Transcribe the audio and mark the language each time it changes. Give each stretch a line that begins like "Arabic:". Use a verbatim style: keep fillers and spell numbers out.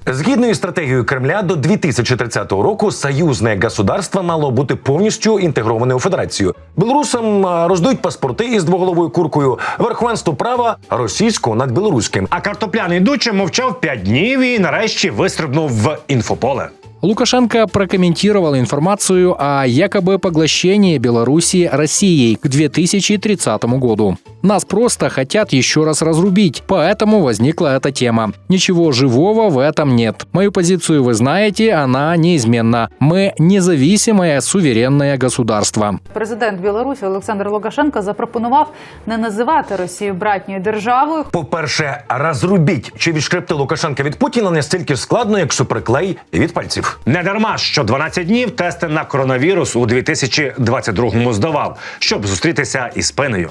Ukrainian: Згідно із стратегією Кремля, до дві тисячі тридцятого року союзне государство мало бути повністю інтегроване у федерацію. Білорусам а, роздають паспорти із двоголовою куркою, верховенство права російського над білоруським. А картопляний дуче мовчав п'ять днів і нарешті вистрибнув в інфополе.
Russian: Лукашенко прокомментировал информацию о якобы поглощении Белоруссии Россией к две тысячи тридцатому году. Нас просто хотят еще раз разрубить, поэтому возникла эта тема. Ничего живого в этом нет. Мою позицию вы знаете, она неизменна. Мы независимое суверенное государство.
Ukrainian: Президент Білорусі Олександр Лукашенко запропонував не називати Росію братньою державою. По-перше, розрубіть чи відшкребти Лукашенка від Путіна настільки складно, як суперклей від пальців. Не дарма, що дванадцять днів тести на коронавірус у дві тисячі двадцять другому здавав, щоб зустрітися із спиною.